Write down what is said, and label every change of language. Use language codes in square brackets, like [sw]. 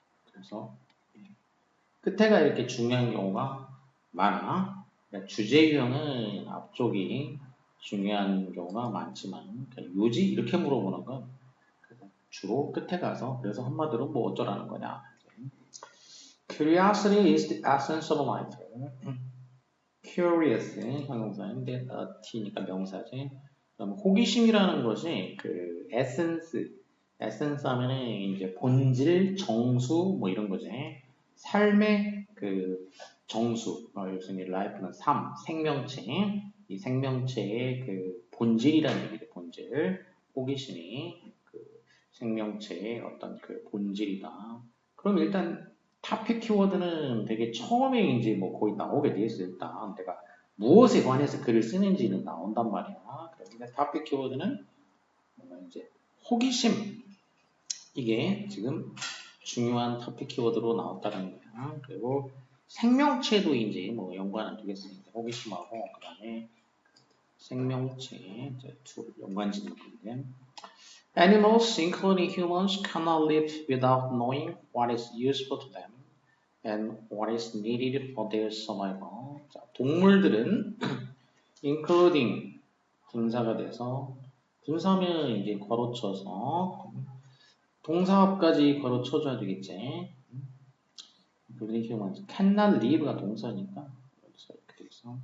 [ko] 그래서 끝에가 이렇게 중요한 경우가 많아. 그러니까 주제 유형은 앞쪽이 중요한 경우가 많지만, 그러니까 요지 이렇게 물어보는 건 주로 끝에 가서, 그래서 한마디로 뭐 어쩌라는 거냐. [en] Curiosity is the essence of life. [ko] Curious 형용사인데 t니까 명사지. 그럼 호기심이라는 것이 그 에센스 하면은 이제 본질, 정수 뭐 이런 거지. 삶의 그 정수, 요즘 이 라이프는 삶, 생명체, 이 생명체의 그 본질이라는 얘기죠. 본질, 호기심이 그 생명체의 어떤 그 본질이다. 그럼 일단 토픽 키워드는 되게 처음에 이제 뭐 거의 나오게 돼 있어. 일단 내가 무엇에 관해서 글을 쓰는지는 나온단 말이야. 그런데 토픽 키워드는 이제 호기심, 이게 지금 중요한 토픽 키워드로 나왔다는 거야. 그리고 생명체도 이제 뭐 연관은 되겠습니다. 호기심하고 그다음에 생명체 두 연관 짓는 건데. [en] Animals, including humans, cannot live without knowing what is useful to them and what is needed for their survival. [ko] 자, 동물들은 including 분사가 돼서, 분사면 이제 괄호쳐서 동사합까지 괄호쳐줘야 되겠지. including humans, cannot live 가 동사니까 여기서 이렇게 돼 있어.